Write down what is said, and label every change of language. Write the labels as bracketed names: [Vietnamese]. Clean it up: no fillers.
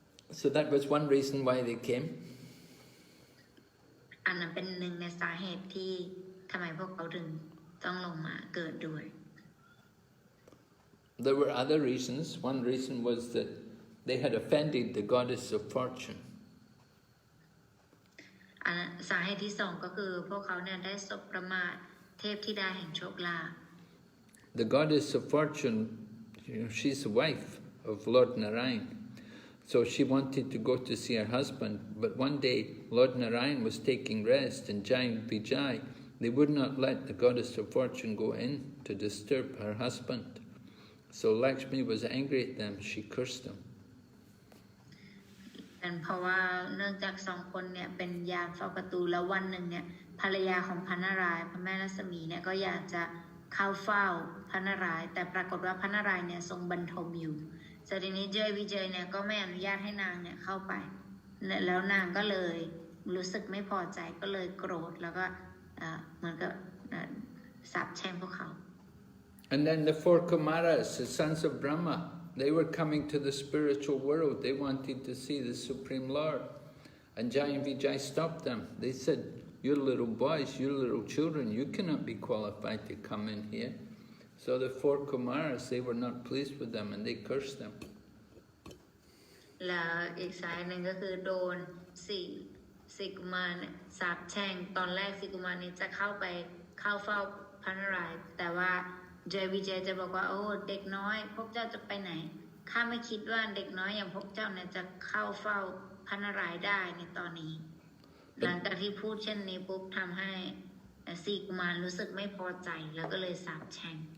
[English] So that was one reason why they came. [Thai] อันนั้นเป็นหนึ่งในสาเหตุที่ทำไมพวกเขาถึงต้องลงมาเกิดด้วย [English] There were other reasons. One reason was that they had offended the goddess of fortune. [Thai] สาเหตุที่2ก็คือพวกเขาเนี่ยได้สบประมาทเทพธิดาแห่งโชคลาภ [English] The goddess of fortune, she's the wife of Lord Narayan. So she wanted to go to see her husband, but one day Lord Narayan was taking rest and Giant Vijay, they would not let the goddess of fortune go in to disturb her husband. So Lakshmi was angry at them, she cursed them. [Thai] เพราะว่าเนื่องจาก2 คนเนี่ยเป็นยามเฝ้าประตูแล้ววันหนึ่งเนี่ยภรรยาของพระนารายณ์พระแม่รัศมีเนี่ยก็อยากจะเข้าเฝ้าพระนารายณ์แต่ปรากฏว่าพระนารายณ์เนี่ยทรงบรรทมอยู่ทีนี้เจยวิเจยเนี่ยก็ไม่อนุญาตให้นางเนี่ยเข้าไปแล้วนางก็เลยรู้สึกไม่พอใจก็เลยโกรธแล้วก็เหมือนกับสาปแช่งพวกเขา [English] And then the 4 Kumaras, the sons of Brahma, they were coming to the spiritual world. They wanted to see the Supreme Lord. And Jai and Vijay stopped them. They said, "You little boys, you little children, you cannot be qualified to come in here." So the 4 Kumaras, they were not pleased with them and they cursed them. [Thai] แล้วอีกสายหนึ่งก็คือโดนสี่กุมารเนี่ยสาปแช่งตอนแรก4 กุมารนี้จะเข้าเฝ้าพระนารายณ์แต่ว่าเจยวิเจยจะบอกว่าโอ้เด็กน้อยพวกเจ้าจะไปไหนข้าไม่คิดว่าเด็กน้อยอย่างพวกเจ้าเนี่ยจะเข้าเฝ้าพระนารายณ์ได้ในตอนนี้หลังจากที่พูดเช่นนี้ปุ๊บทำให้4 กุมารรู้สึกไม่พอใจแล้วก็เลยสาปแช่ง